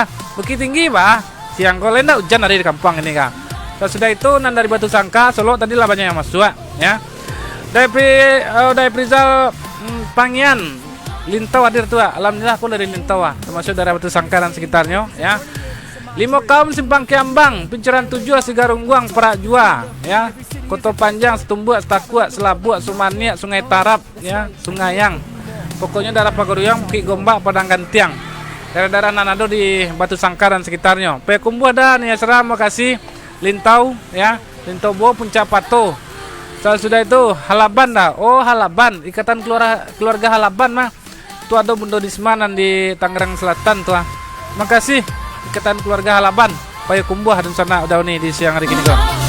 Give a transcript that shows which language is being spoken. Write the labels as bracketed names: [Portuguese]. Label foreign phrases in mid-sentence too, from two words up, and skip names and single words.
[Indonesian] Bukit Tinggi bah. Siang kok lenda hujan dari kampung ini kah. Sesudah itu nan dari Batu Sangka Solo tadi lah banyak yang masuk ya. Dari Prizal Pangian Lintau hadir tua. Alhamdulillah aku dari Lintau termasuk dari Batu Sangka dan sekitarnya ya. Limo Kaum Simpang Kiambang Pinceran 7 Sigarungguang Perak Jua ya. Kotor Panjang Setumbuk Setakua Selabuk Sumaniak Sungai Tarap ya. Sungayang. Pokoknya daerah Pagoruyang Bukit Gombak Padang Gantiang. Daerah-daerah Nanado di Batu Sangka dan sekitarnya. Payakumbuh ada nih Esra makasih. Lintau ya. Lintau Bo Puncak Pato. Sudah itu Halaban dah. Oh Halaban Ikatan Keluarga Halaban mah. Itu ada Bundo Dismanan di Tangerang Selatan tuh. Makasih Ikatan Keluarga Halaban Payakumbuh dan sana udah nih di siang hari ini kok.